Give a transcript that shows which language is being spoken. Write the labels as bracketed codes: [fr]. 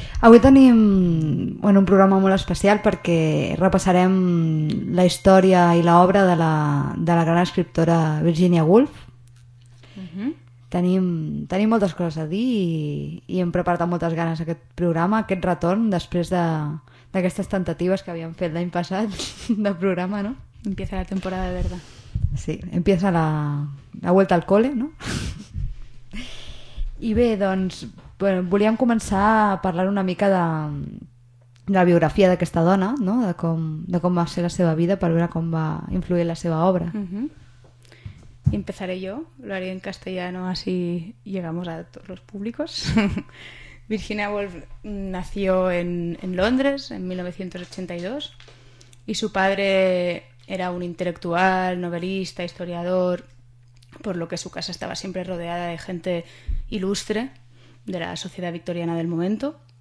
[ca] Avui tenim un programa molt especial perquè repassarem la història i l'obra de la gran escriptora Virginia Woolf. Tenim moltes coses a dir i hem preparat amb moltes ganes aquest programa, aquest retorn, després d'aquestes tentatives que havíem fet l'any passat de programa, no? [es] Empieza la temporada de verda. Sí, empieza la vuelta al cole, no? [ca] I bé, doncs, volíem començar a parlar una mica de la biografia d'aquesta dona, no? De com va ser la seva vida, per veure com va influir la seva obra. [es] Y empezaré yo, lo haré en castellano, así llegamos a todos los públicos. Virginia Woolf nació en Londres en 1982 y su padre era un intelectual, novelista, historiador, por lo que su casa estaba siempre rodeada de gente ilustre de la sociedad victoriana del momento.